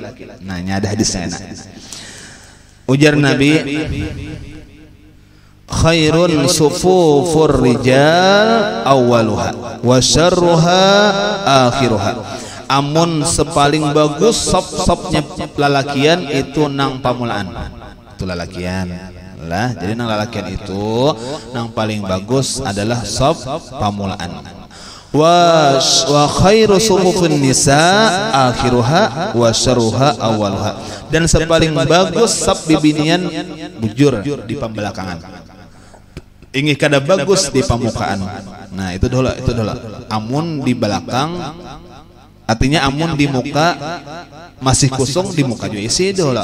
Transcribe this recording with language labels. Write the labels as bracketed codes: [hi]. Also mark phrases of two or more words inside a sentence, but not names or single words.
[bjn] Nah, ini ada hadisnya enak. Ujar Nabi, [ar] khairun sufufur rijal awaluha wa syarruha akhiruha. [bjn] Amun sepaling bagus saf-safnya lalakian itu nang pamulaan. Itu lalakian. Lah, jadi nang lalakian itu nang paling bagus adalah saf pamulaan. [ar] Wa khairu sufufin nisa akhiruha wa syarruha awaluha. [bjn] Dan sepaling bagus saf bibinian bujur di pembelakangan. Ingin kada bagus di pamukaan. Nah, itu dulu. Amun di belakang artinya amun di muka masih kosong di muka juga isi dulu.